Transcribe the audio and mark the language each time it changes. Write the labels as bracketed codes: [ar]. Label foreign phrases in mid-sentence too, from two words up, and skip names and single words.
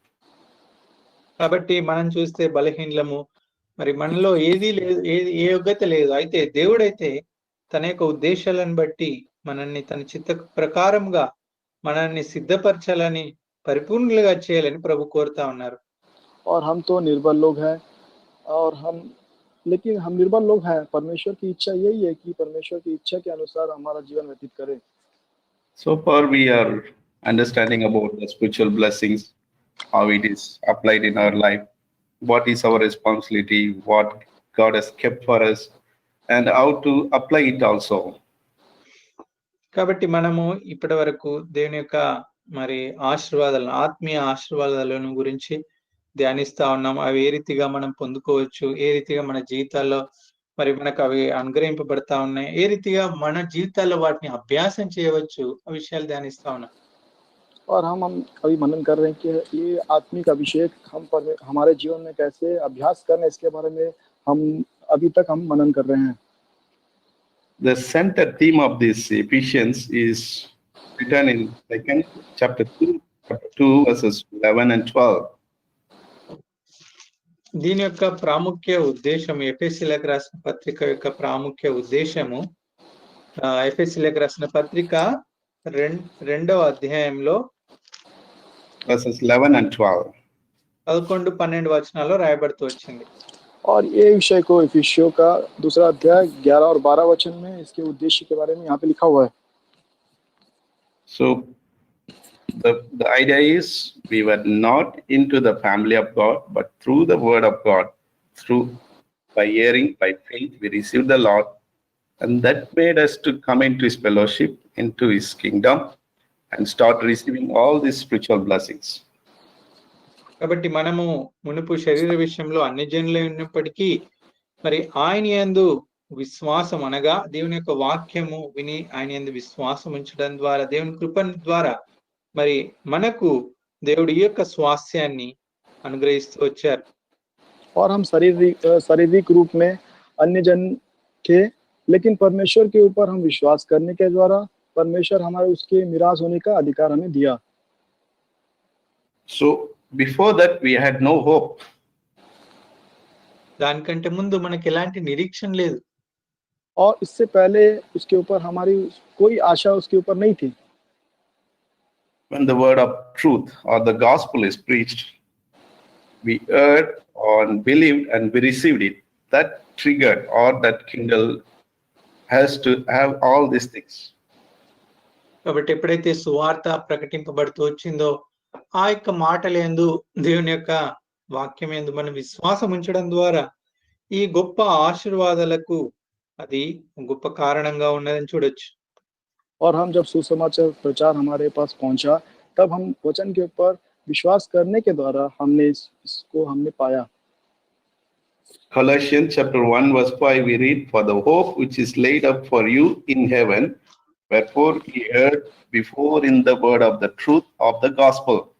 [te] కాబట్టి మనం చూస్తే బలహీనలము, మరి మనలో ఏది లేదు, ఏ యోగ్యత లేదు. అయితే దేవుడైతే తన యొక్క ఉద్దేశాలను బట్టి మనల్ని తన చిత్త ప్రకారంగా మనల్ని సిద్ధపరచాలని పరిపూర్ణులుగా చేయాలని ప్రభు కోరుతా ఉన్నారు. [hi] और हम तो निर्बल लोग हैं और लेकिन हम निर्बल लोग हैं. परमेश्वर की इच्छा यही है कि परमेश्वर की इच्छा के अनुसार हमारा जीवन व्यतीत करें. [en] So far, we are understanding about the spiritual blessings, how it is applied in our life, what is our responsibility, what God has kept for us, and how to apply it also. [te] కాబట్టి మనము ఇప్పటి వరకు దేవుని యొక్క మరి ఆశీర్వాదాలను, ఆత్మీయ ఆశీర్వాదాలను గురించి ధ్యానిస్తా ఉన్నాం. అవి ఏ రీతిగా మనం పొందుకోవచ్చు, ఏ రీతిగా మన జీవితాల్లో మరి మనకు అవి అనుగ్రహింపబడతా ఉన్నాయి, ఏ రీతిగా మన జీవితాల్లో వాటిని అభ్యాసం చేయవచ్చు, ఆ విషయాలు ధ్యానిస్తా ఉన్నాం. [hi] और हम अभी मनन कर रहे हैं कि ये आत्मिक अभिषेक हमारे जीवन में कैसे अभ्यास करना, इसके बारे में हम अभी तक हम मनन कर रहे हैं. [en] The center theme of this Ephesians is written in chapter 2 verses 11 and 12. [te] దీని యొక్క ప్రాముఖ్య ఉద్దేశం, ఎఫెసీయులకు రాసిన పత్రిక యొక్క ప్రాముఖ్య ఉద్దేశము, ఎఫెసీయులకు రాసిన పత్రిక 2వ అధ్యాయంలో [en] verses 11 and 12. [te] 11-12 వచనాల్లో రాయబడుతూ వచ్చింది. [hi] और ये विषय को इफिसियों का 2 अध्याय 11 और 12 वचन में इसके उद्देश्य के बारे में यहाँ पे लिखा हुआ है. [en] So the idea is we were not into the family of God, but through the word of God, by hearing, by faith, we received the Lord, and that made us to come into his fellowship, into his kingdom, and start receiving all these spiritual blessings. [te] కాబట్టి మనము మునుపు శరీర విషయంలో అన్ని జనులై ఉన్నప్పటికీ మరి ఆయన యందు విశ్వాసం అనగా దేవుని యొక్క వాక్యము విని ఆయన యందు విశ్వాసం ఉంచడం ద్వారా, దేవుని కృప ద్వారా మరి మనకు దేవుడి యొక్క స్వాస్థ్యాన్ని అనుగ్రహిస్తూ వచ్చారు. [hi] और हम शारीरिक रूप में अन्य जन थे, लेकिन परमेश्वर के ऊपर हम विश्वास करने के द्वारा परमेश्वर हमारे उसके मिरास होने का अधिकार हमें दिया. [en] So before that we had no hope. [te] దానికంటే ముందు మనకి ఎలాంటి నిరీక్షణ లేదు. [hi] और इससे पहले उसके ऊपर हमारी कोई आशा उसके ऊपर नहीं थी. [en] When the word of truth or the gospel is preached, we heard and believed and we received it. That triggered or that kindle has to have all these things. [te] కాబట్టి ఎప్పుడైతే సువార్త ప్రకటింపబడుతూ వచ్చిందో ఆ యొక్క మాటలందు, దేవుని యొక్క వాక్యం యందు మనం విశ్వాసం ఉంచడం ద్వారా ఈ గొప్ప ఆశీర్వాదాలకు అది గొప్ప కారణంగా ఉన్నదని చూడొచ్చు. [hi] और हम जब सुसमाचार प्रचार हमारे पास पहुंचा, तब हम वचन के ऊपर विश्वास करने के द्वारा हमने इसको पाया. [en] Colossians chapter 1 verse 5 we read, for the hope which is laid up for you in heaven, wherefore ye heard before in the word of the truth of the gospel.